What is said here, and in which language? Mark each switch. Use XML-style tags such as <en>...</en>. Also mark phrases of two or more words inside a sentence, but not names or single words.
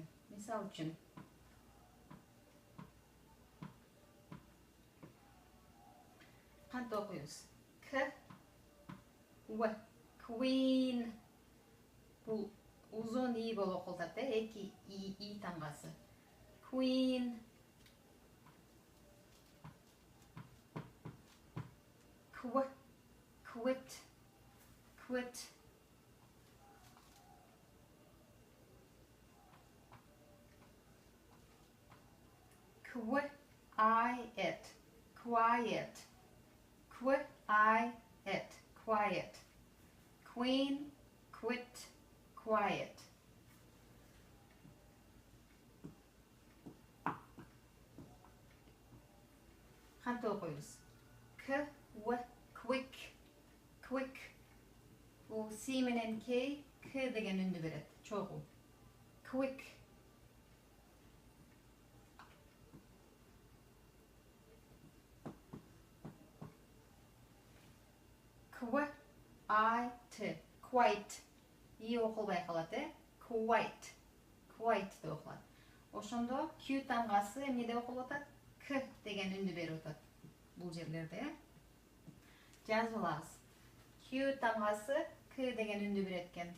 <ky>Мисал үчүн кантип окуйбуз? К, В, Queen. Бул узун и болуп окулуп атат, эки и тамгасы.</ky> <en>Queen. Кв, quit, quit. Quiet, quiet. Quiet, quiet. Queen, quit, quiet.</en> <ky>Кантип окуйбуз? К,</ky> <en>В, quick, quick.</en> <ky>Бул C менен K, К деген үндү берет, чогуу.</ky> <en>Quick. Quite, quite.</en> <ky>И окулбай калат,</ky> <en>Quite, quite</en> <ky>деп окулат. Ошондо Q тамгасы эмне деп окулуп атат? К деген үндү берип атат бул жерлерде. Жазып алабыз. Q тамгасы К деген үндү берет экен.</ky>